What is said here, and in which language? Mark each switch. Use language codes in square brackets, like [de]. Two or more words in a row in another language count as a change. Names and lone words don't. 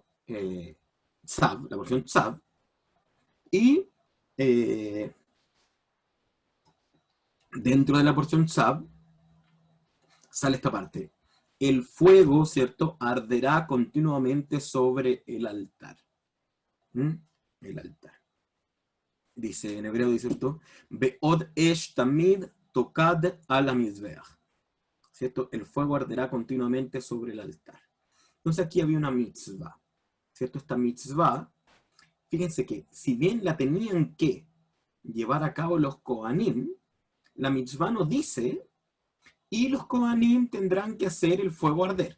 [es] Tzav, la porción Tzav, y dentro de la porción Tzav sale esta parte. El fuego, ¿cierto?, arderá continuamente sobre el altar. ¿Mm? El altar. Dice, en hebreo dice esto, [he] בעוד אש תמיד תוקד על מזבח. [es] ¿Cierto? El fuego arderá continuamente sobre el altar. Entonces aquí había una mitzvah. ¿Cierto? Esta mitzvah, fíjense que si bien la tenían que llevar a cabo los Kohanim, la mitzvah no dice, y los Kohanim tendrán que hacer el fuego arder.